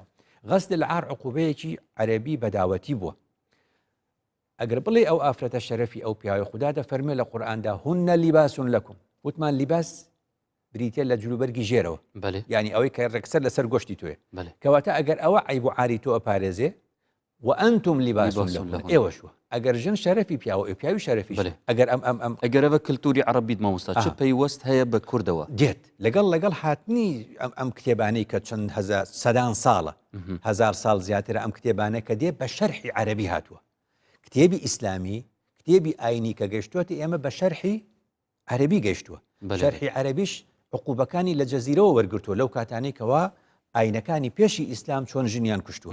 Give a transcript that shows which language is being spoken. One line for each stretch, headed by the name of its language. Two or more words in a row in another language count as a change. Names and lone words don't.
Arabic: غەسل العار
Central Kurdish: عقوبەیەکی عەرەبی بەداوەتی بووە. ئەگەر بڵێ ئەو ئافرەتە شەرەفی ئەو پیاوی خدا دەفەرمێ لە قورئاندا
Arabic: هن لیباس لەکم
Central Kurdish: وتمان لیباس بریتە لە جلوبەرگی ژێرەوە یعنی ئەوەی کە ڕێکسەر لەسەر گۆشتی تۆیە کەواتە ئەگەر ئەوە عیب و عاری تۆ ئەپارێزێ
Arabic: وأنتم لباس لهم
Central Kurdish: ئێوەشوە ئەگەر ژن شەرەفی پیاوە پیاوی شەرەفی ئەگەر ئەگەرەوە کللتوری عەرەبیت مامۆستا چ پەیوەست هەیە بە کوردەوە دێت لەگەڵ هاتنی ئەم کتێبانەی کە چەند سەدان ساڵە هەزار ساڵ زیاترە ئەم کتێبانە کە دێ بە شەرحی عەرەبی هاتووە کتێبی ئیسلامی کتێبی ئاینی کە گەیشتووەتی ئێمە بە شەرحی عەرەبی گەیشتووە شەرحی عەرەبیش عقوبەکانی لە جەزیرەوە وەرگرتووە لەو کاتانەی کەوا ئاینەکانی پێشی ئیسلام چۆن ژنیان کوشتووە.